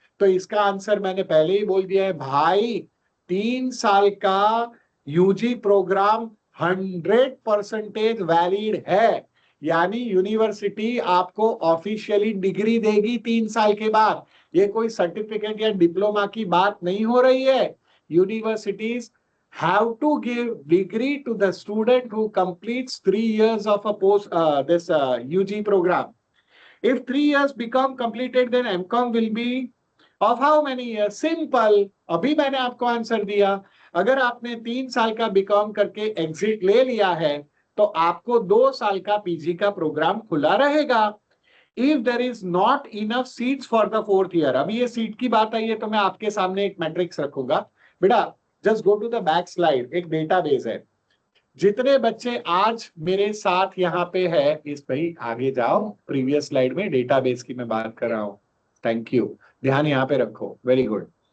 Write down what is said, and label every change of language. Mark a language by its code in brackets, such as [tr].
[hi] तो इसका आंसर मैंने पहले ही बोल दिया है भाई, 3 साल का यूजी प्रोग्राम 100% वैलिड है। यानी यूनिवर्सिटी आपको ऑफिशियली डिग्री देगी 3 साल के बाद। ये कोई सर्टिफिकेट या डिप्लोमा की बात नहीं हो रही है। [en] Universities have to give degree to the student who completes 3 years of a this UG program. If 3 years become completed, then MCOM will be of how many years? Simple. [hi] अभी मैंने आपको आंसर दिया। अगर आपने 3 साल का बीकॉम करके exit ले लिया है तो आपको 2 साल का पीजी का प्रोग्राम खुला रहेगा। [en] if there is not enough seats for the 4th year, [hi] अभी ये सीट की बात आई है तो मैं आपके सामने एक मैट्रिक्स रखूंगा बेटा, [en] just go to the back slide, [hi] एक डेटाबेस है, जितने बच्चे आज मेरे साथ यहाँ पे है, इस भाई आगे जाओ, प्रीवियस स्लाइड में डेटाबेस की मैं बात कर रहा हूं, थैंक यू, ध्यान यहाँ पे रखो, वेरी गुड।